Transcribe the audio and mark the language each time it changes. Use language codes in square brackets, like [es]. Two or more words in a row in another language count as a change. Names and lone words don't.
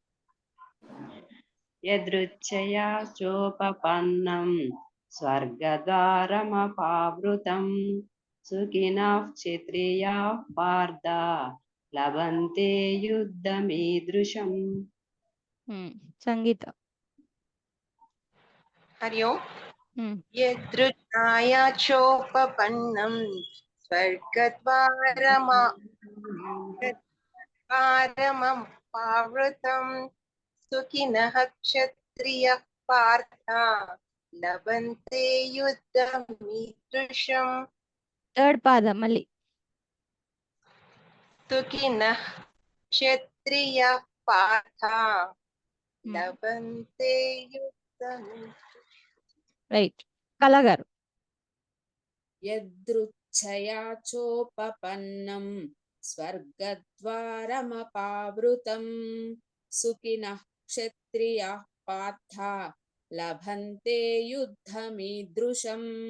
[sa] యదృచ్ఛయా చోపపన్నం స్వర్గద్వారమపావృతం సుఖినః క్షత్రియాః పార్థ లభంతే యుద్ధమీదృశం. [te] సంగీత. [sa] हरि ओम् यदृच्छाया चोपपन्नं स्वर्गद्वारमपावृतं सुखिनः क्षत्रियः पार्थ लभन्ते युद्धमीदृशम् [te] థర్డ్ పాదం మళ్ళీ. [sa] सुखिनः क्षत्रियः पार्थ लभन्ते युद्धमीदृशम्. [te] రైట్. కళ గారు. [sa] యదృచ్ఛయా చోపపన్నం స్వర్గద్వారమపావృతం సుఖినః క్షత్రియాః పార్థ లభంతే యుద్ధమీదృశం.